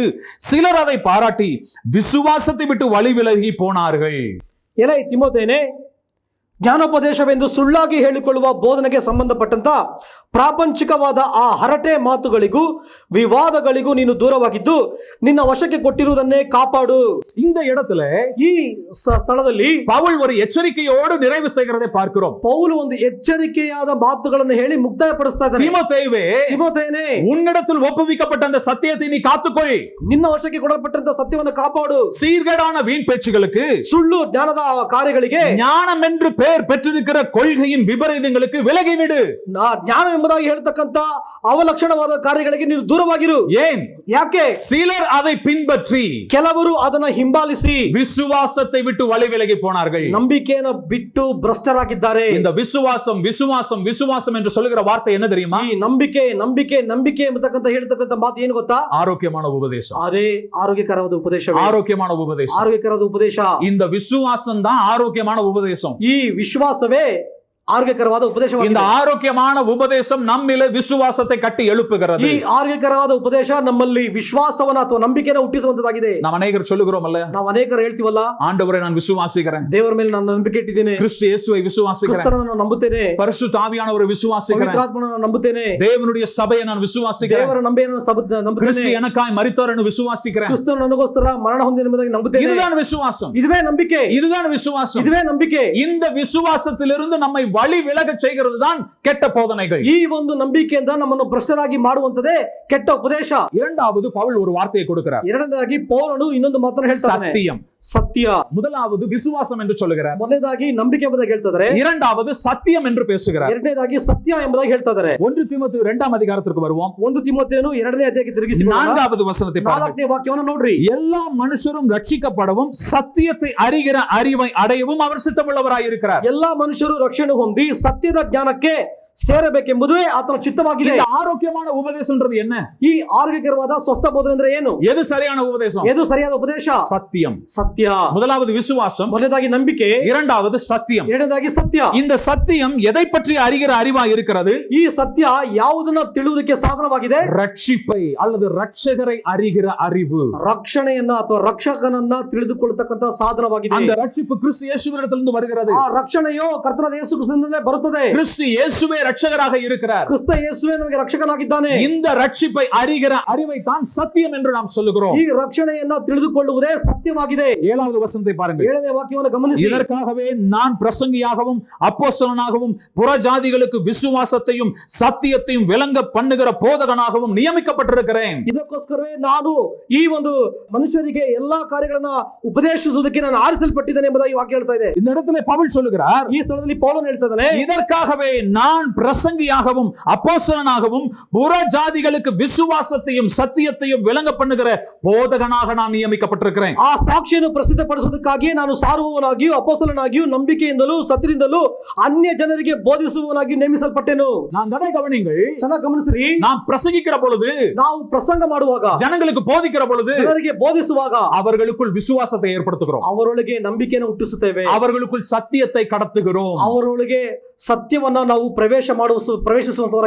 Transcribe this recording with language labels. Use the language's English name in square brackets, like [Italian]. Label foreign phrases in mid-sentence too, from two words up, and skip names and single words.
[Tamil] சிலர் அதை பாராட்டி விசுவாசத்தை விட்டு வழி விலகி போனார்கள். [Kannada] ಎಲೈ ತಿಮೋಥೆಯನೇ, ಜ್ಞಾನೋಪದೇಶವೆಂದು ಸುಳ್ಳಾಗಿ ಹೇಳಿಕೊಳ್ಳುವ ಬೋಧನೆಗೆ ಸಂಬಂಧಪಟ್ಟಂತ ಪ್ರಾಪಂಚಿಕವಾದ ಆ ಹರಟೆ ಮಾತುಗಳಿಗೂ ವಿವಾದಗಳಿಗೂ ನೀನು ದೂರವಾಗಿದ್ದು ನಿನ್ನ ವಶಕ್ಕೆ ಕೊಟ್ಟಿರುವುದನ್ನೇ ಕಾಪಾಡು. [Tamil] இந்த இடத்துல [Kannada] ಈ ಸ್ಥಳದಲ್ಲಿ [Tamil] பவுல் ஒரு எச்சரிக்கையோடு நிறைவு செய்கிறதை பார்க்கிறோம். [Kannada] ಪೌಲು ಒಂದು ಎಚ್ಚರಿಕೆಯಾದ ಮಾತುಗಳನ್ನು ಹೇಳಿ ಮುಕ್ತಾಯಪಡಿಸ್ತಾ ಇದ್ದಾನೆ. [Tamil] தீமோத்தேயுவே, [Kannada] ತಿಮೋಥೆಯನೇ, [Tamil] உன்னிடத்தில் ஒப்புவிக்கப்பட்ட அந்த சத்தியத்தை நீ காத்துக்கொள். [Kannada] ನಿನ್ನ ವಶಕ್ಕೆ ಕೊಡಲ್ಪಟ್ಟಂತ ಸತ್ಯವನ್ನು ಕಾಪಾಡು. [Tamil] சீர்கேடான வீண் பேச்சுகளுக்கு, [Kannada] ಸುಳ್ಳು ಜ್ಞಾನದ ಕಾರ್ಯಗಳಿಗೆ, [Tamil] ஞானம் என்று பெயர் பெற்றிருக்கிற கொள்கையின் விபரீதங்களுக்கு விலகிவிடு. [Kannada] ಜ್ಞಾನ ಎಂಬುದಾಗಿ ಹೇಳ್ತಕ್ಕಂತ ಅವಲಕ್ಷಣವಾದ ಕಾರ್ಯಗಳಿಗೆ ನೀನು ದೂರವಾಗಿರು. [Tamil] ஏன்? [Kannada] ಯಾಕೆ? [Tamil] சிலர் அதை பின்பற்றி [Kannada] ಕೆಲವರು ಅದನ್ನ ಹಿಂಬಾಲಿಸಿ [Tamil] விசுவாசத்தை விட்டு வழி விலகி போனார்கள். [Kannada] ನಂಬಿಕೆಯನ್ನು ಬಿಟ್ಟು ಭ್ರಷ್ಟರಾಗಿದ್ದಾರೆ. [Tamil] இந்த விசுவாசம் விசுவாசம் விசுவாசம் என்று சொல்லுகிற வார்த்தை என்ன தெரியுமா? [Kannada] ಈ ನಂಬಿಕೆ ನಂಬಿಕೆ ನಂಬಿಕೆ ಎಂಬತಕ್ಕಂತ ಹೇಳ್ತಕ್ಕಂತ ಮಾತು ಏನು ಗೊತ್ತಾ? [Tamil] ஆரோக்கியமான உபதேசம். [Kannada] ಅದೇ ಆರೋಗ್ಯಕರವಾದ ಉಪದೇಶ. [Tamil] ஆரோக்கியமான உபதேசம். [Kannada] ಆರೋಗ್ಯಕರವಾದ ಉಪದೇಶ. [Tamil] இந்த விசுவாசம் தான் ஆரோக்கியமான உபதேசம். [Kannada] ಈ ವಿಶ್ವಾಸವೇ ಆರೋಗ್ಯಕರವಾದ ಉಪದೇಶವಾಗಿದೆ. [Tamil] இந்த ஆரோக்கியமான உபதேசம் நம்மிலே விசுவாசத்தை கட்டி எழுப்புகிறது. [Kannada] ಈ ಆರೋಗ್ಯಕರವಾದ ಉಪದೇಶ ನಮ್ಮಲ್ಲಿ ವಿಶ್ವಾಸವನ್ನ ಅಥವಾ ನಂಬಿಕೆಯನ್ನು ಹುಟ್ಟಿಸುವಂತದ್ದಾಗಿದೆ. [Tamil] நாம் ಅನೇಕರು சொல்லுகிறோமல்ல, [Kannada] ನಾವು ಅನೇಕರು ಹೇಳ್ತೀವಲ್ಲ, [Tamil] ஆண்டவரை நான் விசுவாசிக்கிறேன், [Kannada] ದೇವರ ಮೇಲೆ ನಾನು ನಂಬಿಕೆ ಇಟ್ಟಿದ್ದೇನೆ, [Tamil] கிறிஸ்து இயேசுவை விசுவாசிக்கிறேன், [Kannada] ಕ್ರಿಸ್ತನನ್ನು ನಂಬುತ್ತೇನೆ, [Tamil] பரிசுத்த ஆவியானவரை விசுவாசிக்கிறேன், [Kannada] ಪವಿತ್ರಾತ್ಮನನ್ನು ನಂಬುತ್ತೇನೆ, [Tamil] தேவனுடைய சபையை நான் விசுவாசிக்கிறேன், [Kannada] ದೇವರ ನಂಬೆಯನ್ನು ನಂಬುತ್ತೇನೆ, [Tamil] கிறிஸ்து எனக்காய் மரித்தார் என்று விசுவாசிக்கிறேன். [Kannada] ಕ್ರಿಸ್ತನು ನನಗೋಸ್ಕರ ಮರಣ ಹೊಂದಿದ ಎಂಬುದಾಗಿ ನಂಬುತ್ತೇನೆ. [Tamil] இதுதான் விசுவாசம். [Kannada] ಇದುವೇ ನಂಬಿಕೆ. [Tamil] இதுதான் விசுவாசம். [Kannada] ಇದುವೇ ನಂಬಿಕೆ. [Tamil] இந்த விசுவாசத்திலிருந்து நம்மை வழி விலக செய்கிறது தான் கெட்ட போதனைகள். [Kannada] ಈ ಒಂದು ನಂಬಿಕೆಯಿಂದ ನಮ್ಮನ್ನು ಭ್ರಷ್ಟರಾಗಿ ಮಾಡುವಂತದೇ ಕೆಟ್ಟ ಉಪದೇಶ. [Tamil] இரண்டாவது பவுல் ஒரு வார்த்தையை கொடுக்கிறார். [Kannada] ಎರಡನೇದಾಗಿ ಪೌಲನು ಇನ್ನೊಂದು ಮಾತನ್ನು ಹೇಳ್ತಾನೆ. [Tamil] சத்தியம். [Kannada] ಸತ್ಯ. [Tamil] முதலாவது விசுவாசம் என்று சொல்லுகிறார். [Kannada] ಮೊದಲನೇದಾಗಿ ನಂಬಿಕೆ ಎಂಬುದಾಗಿ ಹೇಳ್ತಾರೆ. [Tamil] இரண்டாவது சத்தியம் என்று பேசுகிறார். [Kannada] ಎರಡನೇದಾಗಿ ಸತ್ಯ ಎಂಬುದಾಗಿ ಹೇಳ್ತಾರೆ. [Tamil] 1 தீமோத்தேயு 2ாம் அதிகாரத்திற்கு வருவோம். [Kannada] 1 ತಿಮೋಥೆಯನು 2ನೇ ಅಧ್ಯಾಯಕ್ಕೆ ತಿರುಗಿಸಿ [Tamil] 4வது வசனத்தை பாருங்கள். [Kannada] 4ನೇ ವಾಕ್ಯವನ್ನು ನೋಡ್ರಿ. [Tamil] எல்லா மனுஷரும் ரட்சிக்கப்படவும் சத்தியத்தை அறிகிற அறிவை அடையவும் அவர் சித்தமுள்ளவராய் இருக்கிறார். [Kannada] ಎಲ್ಲಾ ಮನುಷ್ಯರು ರಕ್ಷಣೆ ಹೊಂದಿ ಸತ್ಯದ ಜ್ಞಾನಕ್ಕೆ ಸೇರಬೇಕೆಂಬುದೇ ಆತನ ಚಿತ್ತವಾಗಿದೆ. [Tamil] இந்த ஆரோக்கியமான உபதேசம்ன்றது என்ன? [Kannada] ಈ ಆರೋಗ್ಯಕರವಾದ ಸ್ವಸ್ಥ ಬೋಧನೆ ಅಂದ್ರೆ ಏನು? [Tamil] எது சரியான உபதேசம்? [Kannada] ಎದು ಸರಿಯಾದ ಉಪದೇಶ? [Tamil] சத்தியம். [Kannada] ಸತ್ಯ. [Tamil] முதலாவது விசுவாசம், [Kannada] ಮೊದಲನೇದಾಗಿ ನಂಬಿಕೆ, [Tamil] இரண்டாவது சத்தியம். [Kannada] ಎರಡನೇದಾಗಿ ಸತ್ಯ. [Tamil] இந்த சத்தியம் எதை பற்றி அறிகிற அறிவாய் இருக்கிறது? [Kannada] ಈ ಸತ್ಯ ಯಾವುದನ್ನ ತಿಳಿಯುವುದಕ್ಕೆ ಸಾಧನವಾಗಿದೆ? [Tamil] ரட்சிப்பை அல்லது ரட்சகரை அறிகிற அறிவு. [Kannada] ರಕ್ಷಣೆಯನ್ನ ಅಥವಾ ರಕ್ಷಕನನ್ನ ತಿಳಿದುಕೊಳ್ಳತಕ್ಕಂತ ಸಾಧನವಾಗಿದೆ. [Tamil] அந்த ரட்சிப்பு கிறிஸ்து இயேசுவினிடத்திலிருந்து வருகிறது. [Kannada] ಆ ರಕ್ಷಣೆಯು ಕರ್ತನಾದ ಯೇಸು ವಿಶ್ವಾಸದಿಂದಲೇ ಬರುತ್ತದೆ. [Tamil] கிறிஸ்து இயேசுவே ரட்சகராக இருக்கிறார். [Kannada] ಕ್ರಿಸ್ತ ಯೇಸುವೇ ನಮಗೆ ರಕ್ಷಕನಾಗಿದ್ದಾನೆ. [Tamil] இந்த ரட்சிப்பை அறிகிற அறிவை தான் சத்தியம் என்று நாம் சொல்லுகிறோம். [Kannada] ಈ ರಕ್ಷಣೆಯನ್ನ ತಿಳಿದುಕೊಳ್ಳುವುದೇ ಸತ್ಯವಾಗಿದೆ. [Tamil] 7வது வசனத்தை பாருங்கள். [Kannada] 7ನೇ ವಾಕ್ಯವನ್ನು ಗಮನಿಸಿ. [Tamil] இதற்காகவே நான் பிரசங்கியாகவும் அப்போஸ்தலனாகவும் புறஜாதிகளுக்கு விசுவாசத்தையும் சத்தியத்தையும் விளங்க பண்ணுகிற போதகனாகவும் நியமிக்கப்பட்டிருக்கிறேன். [Kannada] ಇದಕ್ಕೋಸ್ಕರವೇ ನಾನು ಈ ಒಂದು ಮನುಷ್ಯರಿಗೆ ಎಲ್ಲಾ ಕಾರ್ಯಗಳನ್ನ ಉಪದೇಶಿಸುವುದಕ್ಕೆ ನಾನು ಆರಿಸಲ್ಪಟ್ಟಿದ್ದೇನೆ ಎಂಬುದಾಗಿ ವಾಕ್ಯ ಹೇಳ್ತಾ ಇದೆ. [Tamil] இந்த இடத்துல பவுல் சொல்லுகிறார், [Kannada] ಈ ಸ್ಥಳದಲ್ಲಿ ಪೌಲನು ಹೇಳ್ತಾನೆ, [Tamil] இதற்காகவே நான் பிரசங்கியாகவும் அப்போஸ்தலனாகவும் புறஜாதிகளுக்கு விசுவாசத்தையும் சத்தியத்தையும் விளங்க பண்ணுகிற போதகனாக நான் நியமிக்கப்பட்டிருக்கிறேன். [Kannada] ಆ ಸಾಕ್ಷಿಯನ್ನು ಪ್ರಸಿದ್ಧಪಡಿಸುವುದಕ್ಕಾಗಿ ನಾನು ಸಾರುವವನಾಗಿಯೂ ಅಪೊಸ್ತಲನಾಗಿಯೂ ನಂಬಿಕೆಯಿಂದಲೂ ಸತ್ಯದಿಂದಲೂ ಅನ್ಯ ಜನರಿಗೆ ಬೋಧಿಸುವವನಾಗಿ ನೇಮಿಸಲ್ಪಟ್ಟೆನು. [Tamil] நான் அதை கவனிங்கள். [Kannada] ಚೆನ್ನಾಗಿ ಗಮನಿಸ್ರಿ. [Tamil] நாம் பிரசங்கிக்கிற பொழுது, [Kannada] ನಾವು ಪ್ರಸಂಗ ಮಾಡುವಾಗ, [Tamil] ஜனங்களுக்கு போதிக்கிற பொழுது, [Kannada] ಜನರಿಗೆ ಬೋಧಿಸುವಾಗ [Tamil] அவர்களுக்குள் விசுவாசத்தை ஏற்படுத்துகிறோம். [Kannada] ಅವರೊಳಗೆ ನಂಬಿಕೆಯನ್ನು ಹುಟ್ಟಿಸುತ್ತೇವೆ. [Tamil] அவர்களுக்குள் சத்தியத்தை கடத்துகிறோம். [Kannada] ಅವರೊಳಗೆ ಸತ್ಯವನ್ನ ನಾವು ಪ್ರವೇಶಿಸುವಂತವರಾಗಿ.